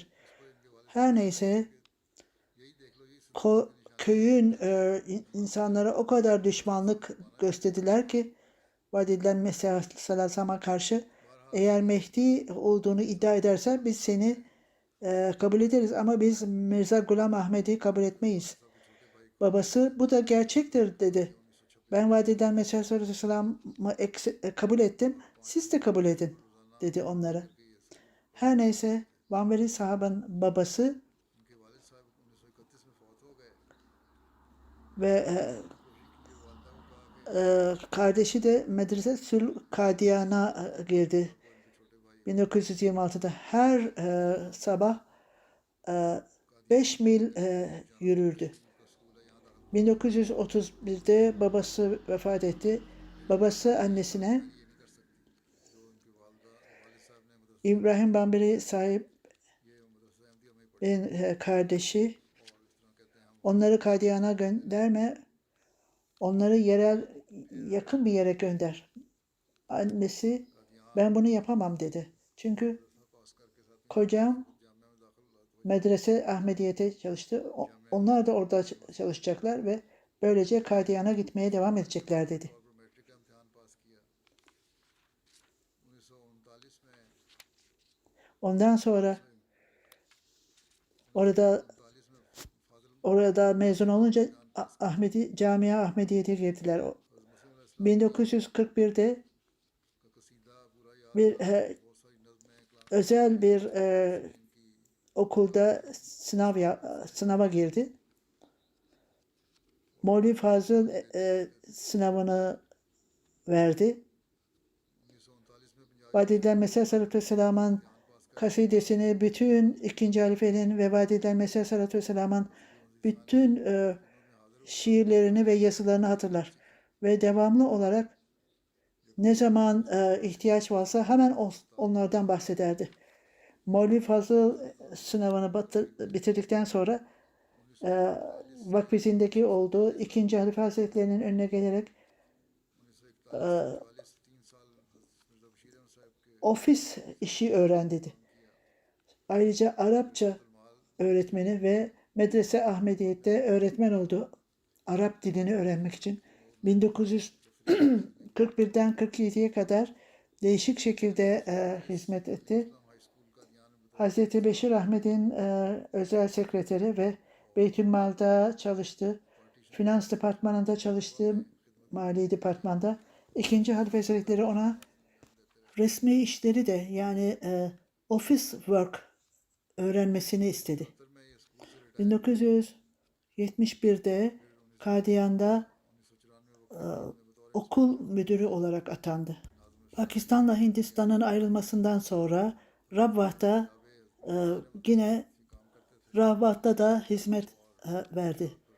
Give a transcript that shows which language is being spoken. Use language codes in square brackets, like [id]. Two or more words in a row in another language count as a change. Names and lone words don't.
[tr] Her neyse köyün insanlara o kadar düşmanlık gösterdiler ki vaat edilen Mesih Aleyhisselatü Vesselam'a karşı eğer Mehdi olduğunu iddia edersen biz seni kabul ederiz ama biz Mirza Gulam Ahmed'i kabul etmeyiz. babası bu da gerçektir dedi. Ben vaat edilen Mesih Aleyhisselam'ı kabul ettim. Siz de kabul edin dedi onlara. Her neyse Vanveri sahabenin babası [ur] उनके वालिद साहब 1931 में फौत हो गए। [tr] ve [ur] वालदा को कहा कि [tr] kardeşi de Medrese Sül Kadiyan'a girdi. [ur] और इनके छोटे भाई [tr] 1926'da her sabah 5 mil yürürdü. [ur] का स्कूल है यहाँ दाखिल [tr] 1931'de babası vefat etti. Babası annesine [ur] ये नहीं कर सकती जो उनकी वालदा वालिद साहब ने मदरसा [tr] İbrahim Bambari sahibin [ur] ये मदरसा अहमदिया में ही पढ़ी [tr] kardeşi [ur] और इस तरह कहते हैं हम [tr] onları Kadiyan'a gönderme, onları yerel yakın bir yere gönder. Annesi ben bunu yapamam dedi. Çünkü [ur] पास करके साथ [tr] kocam [ur] जामिया में दाखिल हुआ तो [tr] medrese Ahmediye'te çalıştı. Onlar da orada çalışacaklar ve böylece Kadiyan'a gitmeye devam edecekler dedi. [ur] और मैट्रिक का इम्तिहान पास किया 1939 में [tr] Ondan sonra orada [ur] 39 में [tr] orada mezun olunca Camia Ahmediye'ye girdiler. [ur] मुस्लिम अलैहिस्सलाम [tr] 1941'de [ur] का कसीदा पूरा याद [tr] bir [ur] बहुत सारी नज़में क्लास [tr] özel bir [ur] इनकी [tr] okulda sınava girdi. Mevlevi Fazıl sınavını verdi. [ur] 1939 में पंजाब [tr] Vaat edilen Mesih Aleyhisselatü Vesselam'ın kasidesini bütün ikinci halifenin ve vaat edilen Mesih Aleyhisselatü Vesselam'ın bütün şiirlerini ve yazılarını hatırlar. Ve devamlı olarak ne zaman ihtiyaç varsa hemen onlardan bahsederdi. Mevlevi Fazıl sınavını bitirdikten sonra vakfizindeki olduğu ikinci halife hazretlerinin önüne gelerek [ur] 1941 3 साल मिर्ज़ा बशीर अहमद साहब के [tr] ofis işi öğren dedi. Ayrıca Arapça öğretmeni ve Medrese Ahmediye'de öğretmen oldu. Arap dilini öğrenmek için. 1941'den 47'ye kadar değişik şekilde hizmet etti. Hazreti Beşir Ahmet'in özel sekreteri ve Beytülmal'da çalıştı. Finans departmanında çalıştı. Mali departmanda. İkinci Halife Hazretleri ona resmi işleri de yani [en] office work [tr] öğrenmesini istedi. 1971'de Kadiyan'da okul müdürü olarak atandı. Pakistan'la Hindistan'ın ayrılmasından sonra Rabwah'ta yine Rabwah'ta da hizmet verdi.